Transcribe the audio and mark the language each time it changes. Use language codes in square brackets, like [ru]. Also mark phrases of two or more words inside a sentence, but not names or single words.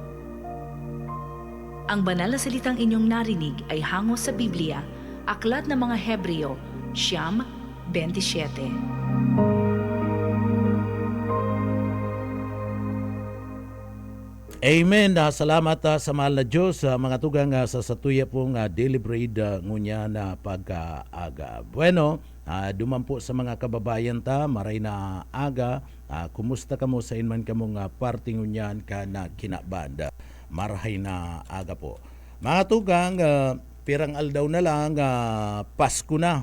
[tl] Ang banal na salitang inyong narinig ay hango sa Biblia, Aklat ng mga Hebreo, 9:27. Amen. [bik] Salamat sa mahal na Diyos, mga tugang sa satuya pong [en] daily bread [bik] ngunya na pagkaaga. Bueno, duman po sa mga kababayan ta, maray na aga. Kumusta kamo sa inman kamong parting ngunyan ka na kinabanda? Marahay na aga po. Mga tugang, pirang aldaw na lang, Pasko na.